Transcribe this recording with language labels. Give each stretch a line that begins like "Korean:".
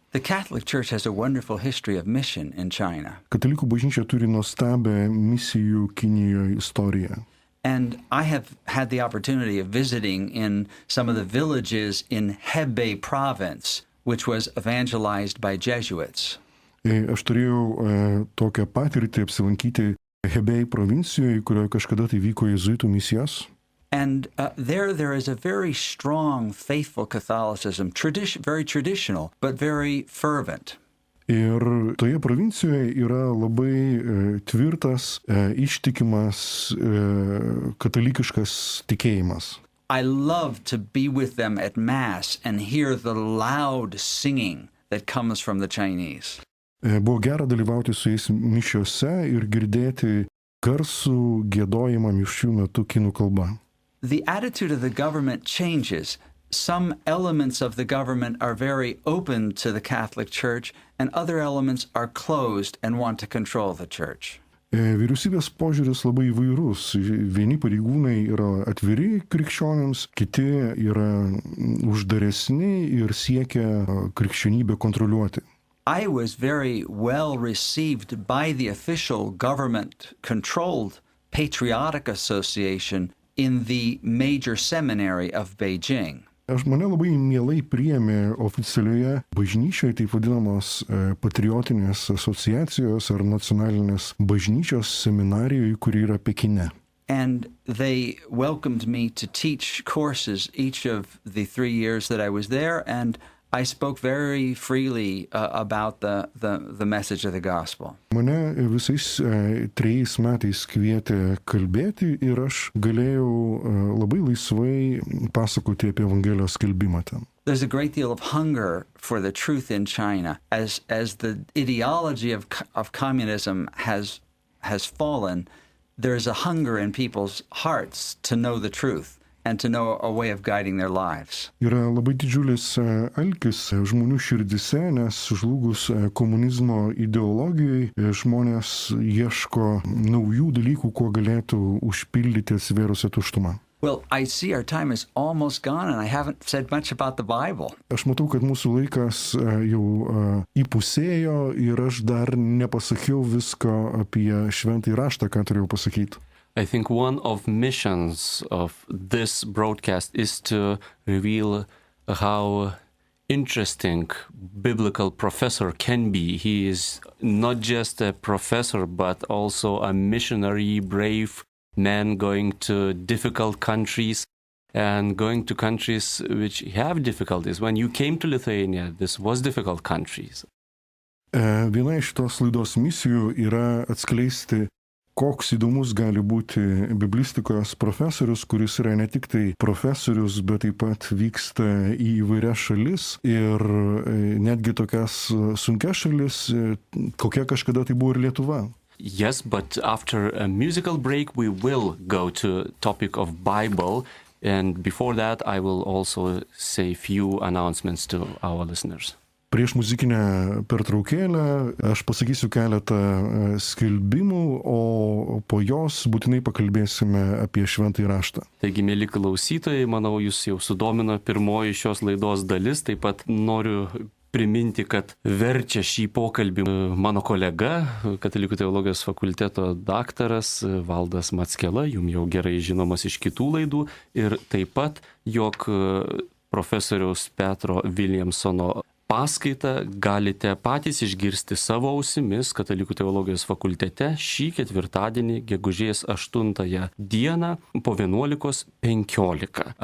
English: The Catholic Church has a wonderful history of mission in China.
Lithuanian: Katalikų bažnyčia turi nuostabią misijų Kinijoje istoriją.
English: And I have had the opportunity of visiting in some of the villages in Hebei province, which was evangelized by Jesuits.
Lithuanian: Aš turėjau tokią patirtį apsilankyti Hebei provincijoje, kurioje kažkada tai vyko jėzuitų misijos.
English: And there is a very strong, faithful Catholicism, very traditional, but very fervent.
Lithuanian: Ir toje provincijoje yra labai tvirtas, ištikimas katalikiškas tikėjimas.
English: I love to be with them at Mass and hear the loud singing that comes from the Chinese.
Lithuanian: Buvo gera dalyvauti su jais mišiose ir girdėti garsų giedojimą mišių metu kinų kalba.
English: The attitude of the government changes. Some elements of the government are very open to the Catholic Church, and other elements are closed and want to control the Church.
Lithuanian: Vyriausybės požiūris labai įvairus. Vieni pareigūnai yra atviri krikščionims, kiti yra uždaresni ir siekia krikščionybę kontroliuoti.
English: I was very well received by the official government-controlled Patriotic Association in the major seminary of Beijing.
Lithuanian: Mane labai mielai priėmė oficialioje bažnyčioje, taip vadinamos patriotinės asociacijos ar nacionalinės bažnyčios seminarijoje, kuri yra Pekine.
English: And they welcomed me to teach courses each of the 3 years that I was there, and I spoke very freely about the message of the gospel.
Lithuanian: Mane visais 3 metais kvietė kalbėti ir aš galėjau labai laisvai pasakoti apie Evangelijos skelbimą ten.
English: There's a great deal of hunger for the truth in China as the ideology of communism has fallen. There's a hunger in people's hearts to know the truth and to know a way of guiding their lives.
Lithuanian: Yra labai didžiulis alkis žmonių širdise, nes žlugus komunizmo ideologijai žmonės ieško naujų dalykų, kuo galėtų užpildyti atsivėrusią tuštumą.
English: Well, I see our time is almost gone and I haven't said much about the Bible.
Lithuanian: Aš matau, kad mūsų laikas jau įpusėjo ir aš dar nepasakiau visko apie šventąjį raštą, ką turėjau pasakyti.
English: I think one of missions of this broadcast is to reveal how interesting biblical professor can be. He is not just a professor, but also a missionary, brave man going to difficult countries and going to countries which have difficulties. When you came to Lithuania, this was difficult countries.
Lithuanian: Viena iš tos laidos misijų yra atskleisti, koks įdomus gali būti biblistikos profesorius, kuris yra ne tik tai profesorius, bet taip pat vyksta į įvairias šalis ir netgi tokias sunkias šalis, kokia kažkada tai buvo ir Lietuva.
English: Yes, but after a musical break we will go to topic of Bible And before that, I will also say few announcements to our listeners.
Lithuanian: Prieš muzikinę pertraukėlę aš pasakysiu keletą skelbimų, o po jos būtinai pakalbėsime apie Šventąjį Raštą. Taigi, mėly klausytojai, manau, jūs jau sudomino pirmoji šios laidos dalis. Taip pat noriu priminti, kad verčia šį pokalbį mano kolega, Katalikų teologijos fakulteto daktaras Valdas Mackela, jums jau gerai žinomas iš kitų laidų, ir taip pat, jog profesoriaus Petro Williamsono paskaitą galite patys išgirsti savo ausimis Katalikų teologijos fakultete šį ketvirtadienį, gegužės 8 dieną po 11:15.